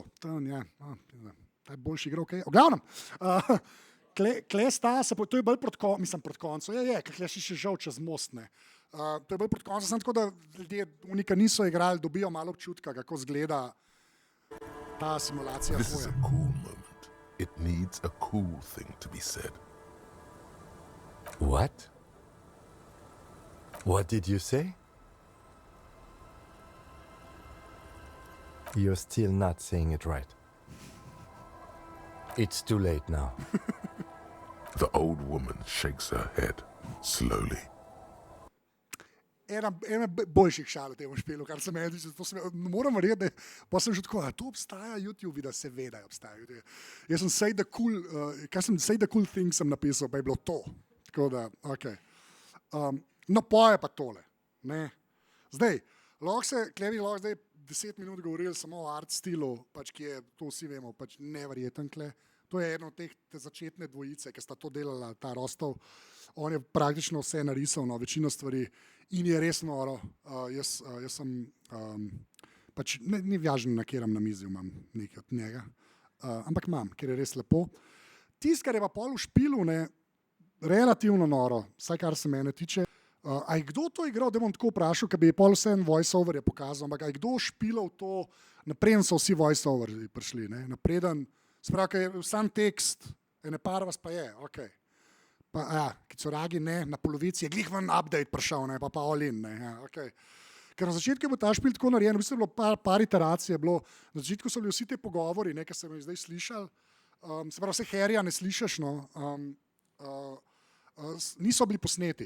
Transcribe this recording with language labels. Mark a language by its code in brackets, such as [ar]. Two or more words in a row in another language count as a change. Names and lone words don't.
[sl] Ta je boljši igral, ok. V glavnem, Kle sta, to je bolj proti koncu, kle si še žal čez most, ne. To je bolj proti koncu, samo tako, da ljudje, unika niso igrali, dobijo malo občutka, kako zgleda ta simulacija. [en] This is a cool moment. It needs a cool thing to be said. What? What did you say? You're still not saying it right. It's too late now. The old woman shakes her head slowly. [sl] Ena boljših šal v tem špilu, kar se meni, moram verjeti, pa sem že tako, to obstaja YouTube, da seveda obstaja. Jaz sem [en] say the cool thing [sl] sem napisal, pa je bilo to. Tako da, ok. No, poje pa tole. Ne. Zdaj, lahko zdaj 10 minut govorili samo o art stilu, pač ki je, to vsi vemo, pač neverjeten kle. To je eno od te začetne dvojice, ki sta to delala, ta Rostov. On je praktično vse narisal, no, večino stvari in je res noro. Jaz sem, pač ni važno, na kjeram na mizi imam nekaj od njega, ampak imam, ker je res lepo. Tisto, kar je pa pol v špilu, ne, relativno noro, vsaj kar se mene tiče. A je kdo to igral, da bom tako vprašal, ker bi pol vse en voice-over je pokazal, ampak a je kdo špilal to, napreden so vsi voice-over prišli, ne, napreden, sprav, ker je sam tekst, ene par vas pa je, ok. Pa Kicuragi ne, na polovici je glih ven update prišel, ne, pa [en] all in, [sl] ne, ja, ok. Ker na začetku je bil ta špil tako narejen, v bistvu je bilo par iteracij, je bilo, na začetku so bili vsi te pogovori, ne, ki sem jih zdaj slišal, se pravi, vse Harryja ne slišiš, no, niso bili posneti.